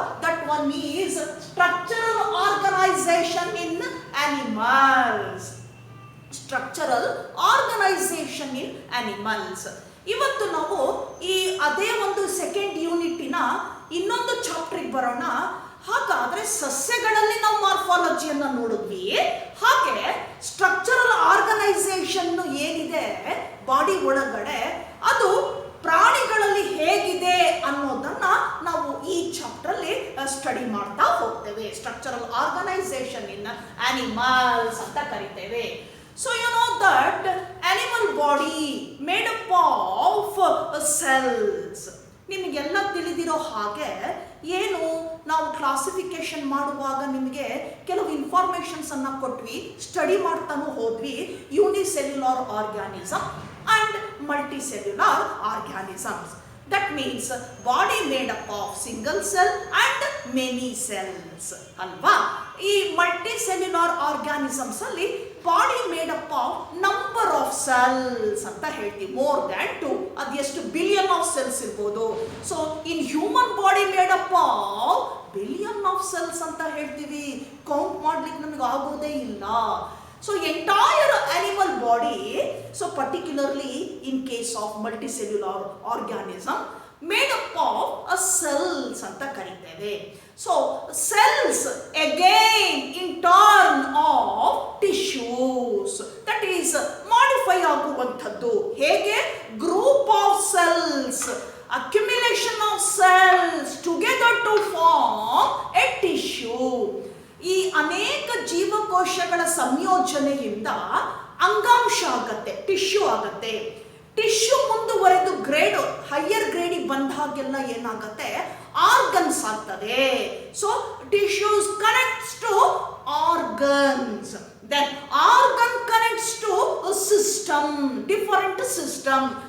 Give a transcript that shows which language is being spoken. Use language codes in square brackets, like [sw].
[en] That one is structural organization in animals. Structural organization in animals. [kn] ಇವತ್ತು ನಾವು ಈ ಅದೇ ಒಂದು ಸೆಕೆಂಡ್ ಯೂನಿಟಿನ ಇನ್ನೊಂದು ಚಾಪ್ಟರ್ಗೆ ಬರೋಣ. ಹಾಗಾದ್ರೆ ಸಸ್ಯಗಳಲ್ಲಿ ನಾವು ಮಾರ್ಫಾಲಜಿಯನ್ನು ನೋಡಿದ್ವಿ. ಹಾಗೆ ಸ್ಟ್ರಕ್ಚರಲ್ ಆರ್ಗನೈಸೇಷನ್ ಏನಿದೆ ಬಾಡಿ ಒಳಗಡೆ ಅದು ಪ್ರಾಣಿಗಳಲ್ಲಿ ಹೇಗಿದೆ ಅನ್ನೋದನ್ನ ನಾವು ಈ ಚಾಪ್ಟರ್ ಅಲ್ಲಿ ಸ್ಟಡಿ ಮಾಡ್ತಾ ಹೋಗ್ತೇವೆ. ಸ್ಟ್ರಕ್ಚರಲ್ ಆರ್ಗನೈಸೇಷನ್ ಇನ್ ಅನಿಮಲ್ಸ್ ಅಂತ ಕರಿತೇವೆ. [en] So you know that animal body made up of cells. [kn] ನಿಮಗೆಲ್ಲ ತಿಳಿದಿರೋ ಹಾಗೆ ಏನು ನಾವು ಕ್ಲಾಸಿಫಿಕೇಶನ್ ಮಾಡುವಾಗ ನಿಮಗೆ ಕೆಲವು ಇನ್ಫಾರ್ಮೇಶನ್ಸ್ ಅನ್ನ ಕೊಟ್ವಿ, ಸ್ಟಡಿ ಮಾಡ್ತಾನೂ ಹೋದ್ವಿ. [en] Unicellular organism and multicellular organisms. That means body made up of single cell and many cells ಅಲ್ವಾ. ಈ multicellular organisms ಅಲ್ಲಿ body made up of number of cells [kn] ಅಂತ ಹೇಳ್ತೀವಿ. [en] More than 2. [kn] ಅದು ಎಷ್ಟು ಬಿಲಿಯನ್ ಆಫ್ ಸೆಲ್ಸ್ ಇರ್ಬೋದು. [en] So in human body made up of billion of cells ಅಂತ ಹೇಳ್ತೀವಿ. [kn] ಕೌಂಟ್ ಮಾಡ್ಲಿಕ್ಕೆ ನಮಗೆ ಆಗೋದೇ ಇಲ್ಲ. [en] So entire animal body, so particularly in case of multicellular organism made up of a cells [kn] ಅಂತ ಕರೀತೇವೆ. [en] So cells again in turn of tissues, that is modify [kn] ಆಗುವಂಥದ್ದು. ಹೇಗೆ? [en] group of cells, accumulation of cells together to form a tissue. [kn] ಈ ಅನೇಕ ಜೀವಕೋಶಗಳ ಸಂಯೋಜನೆಯಿಂದ ಅಂಗಾಂಶ ಆಗತ್ತೆ, tissue ಆಗತ್ತೆ. ಟಿಶ್ಯೂ ಮುಂದುವರೆದು ಗ್ರೇಡ್ ಹೈಯರ್ ಗ್ರೇಡಿಗೆ ಬಂದ ಹಾಗೆಲ್ಲ ಏನಾಗತ್ತೆ, ಆರ್ಗನ್ಸ್ ಆಗ್ತದೆ. [en] So tissues connects to organs, then organ connects to system, different system.